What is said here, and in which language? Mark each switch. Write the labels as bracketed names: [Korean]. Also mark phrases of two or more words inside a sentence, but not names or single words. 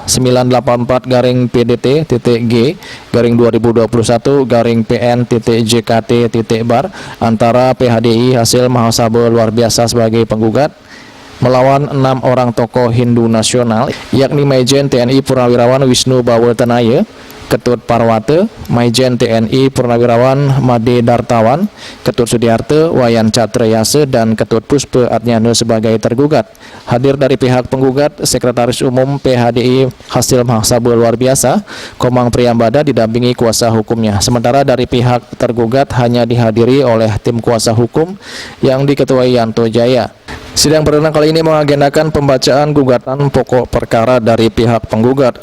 [Indonesian] 984-PDT-G-2021-PN-JKT-bar antara PHDI hasil Mahasabah luar biasa sebagai penggugat melawan 6 orang tokoh Hindu nasional, yakni Majen TNI Purnawirawan Wisnu Bawotenaya, Ketut Parwate, Majen TNI Purnawirawan Made Dartawan, Ketut Sudiarte, Wayan Catrayase, dan Ketut Puspe Atnyana sebagai tergugat. Hadir dari pihak penggugat, Sekretaris Umum PHDI hasil Mahasabah luar biasa, Komang Priyambada didampingi kuasa hukumnya. Sementara dari pihak tergugat hanya dihadiri oleh tim kuasa hukum yang diketuai Yanto Jaya. Sidang perdana kali ini mengagendakan pembacaan gugatan pokok perkara dari pihak penggugat.